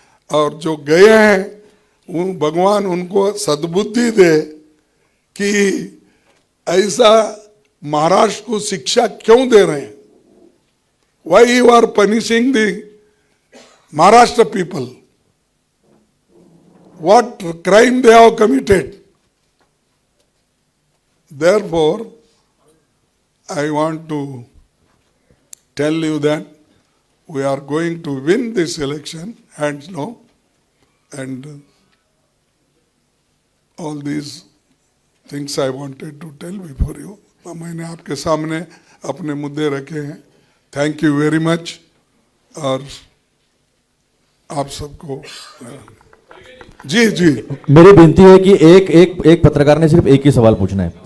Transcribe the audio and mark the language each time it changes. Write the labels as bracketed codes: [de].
[hi] और जो गए हैं वो भगवान उनको सद्बुद्धि दे कि ऐसा महाराष्ट्र को शिक्षा क्यों दे रहे हैं। [en] Why you are punishing the Maharashtra people, what crime they have committed. Therefore, I want to tell you that we are going to win this election, hands down, and all these things I wanted to tell before you. [hi] मैंने आपके सामने अपने मुद्दे रखे हैं। [en] Thank you very much. [hi] और आप सबको जी जी मेरी विनती है कि एक पत्रकार ने सिर्फ एक ही सवाल पूछना है।